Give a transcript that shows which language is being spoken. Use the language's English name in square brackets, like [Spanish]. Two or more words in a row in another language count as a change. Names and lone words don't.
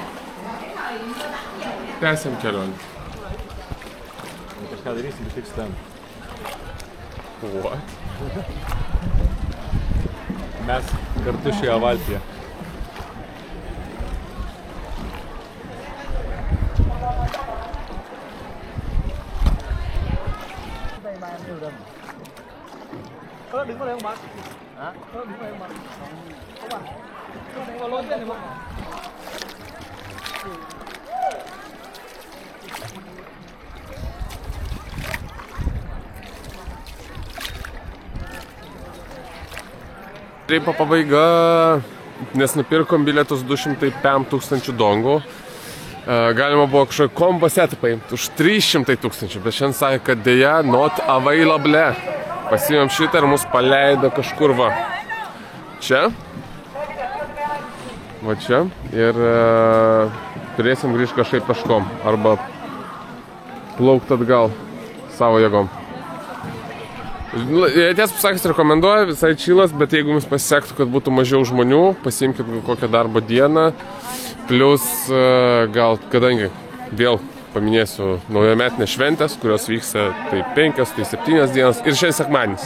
[Lithuanian] Tęsiam kelionę. Kažką darysim, tik ten. [English] What? [Lithuanian] Mes kartu šioje valtyje. [Vietnamese] Đứng vào đây không bác? Hả? Đứng vào đây không bác? Không bác? Đứng vào lối trên này không? [Lithuanian] Tripo pabaiga, nes nupirkom bilietus 205 tūkstančių dongų. Galima buvo kažkokį kombo setą paimti už 300 tūkstančių, bet šiandien sakė, kad dėja [English] not available. [Lithuanian] Pasiėmėm šitą ir mus paleido kažkur va. čia. Va čia. Ir turėsim grįžti kažkaip peškom. Arba plaukti atgal savo jėgom. Tiesą pasakius, rekomenduoju, visai čilas, bet jeigu jums pasisektų, kad būtų mažiau žmonių, pasiimkit kokią darbo dieną, plus gal, kadangi vėl paminėsiu naujametinės šventės, kurios vyksta tai 5, tai 7 dienas ir šiandien sekmadienis.